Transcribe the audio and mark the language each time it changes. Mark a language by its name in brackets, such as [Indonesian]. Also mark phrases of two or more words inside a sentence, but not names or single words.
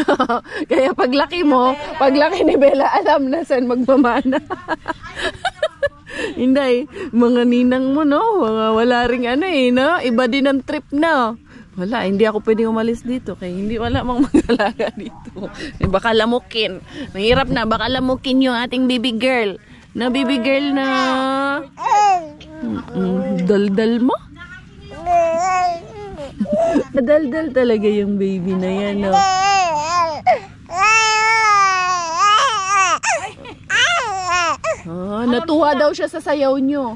[Filipino] Kaya paglaki ni Bella, alam na saan magmamana. Hindi. Mga ninang mo, no? Wala ring ano eh, no? Iba din ang trip, no? Wala, hindi ako pwedeng umalis dito kaya hindi wala mang mag-alaga dito. Baka lamukin. Mahirap na, baka lamukin yung ating [English] baby girl. [Filipino] Na [English] baby girl [Filipino] na... Daldal mo? Daldal talaga yung baby na yan, no? Oh, natuwa daw siya sa sayaw nyo.